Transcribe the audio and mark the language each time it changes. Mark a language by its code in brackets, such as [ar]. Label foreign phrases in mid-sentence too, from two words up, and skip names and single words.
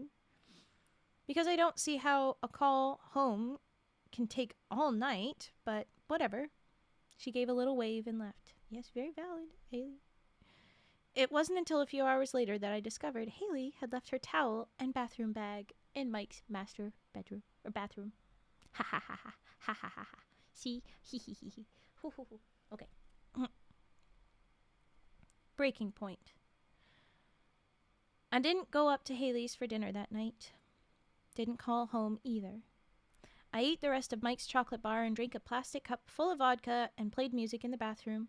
[en] Because I don't see how a call home can take all night, but whatever. She gave a little wave and left. Yes, very valid, Haley. It wasn't until a few hours later that I discovered Haley had left her towel and bathroom bag in Mike's master bedroom, or bathroom. Ha ha ha ha, ha ha ha ha. See? Hee hee hee hee. Hoo hoo hoo. Okay. Breaking point. I didn't go up to Haley's for dinner that night. Didn't call home either. I ate the rest of Mike's chocolate bar and drank a plastic cup full of vodka and played music in the bathroom.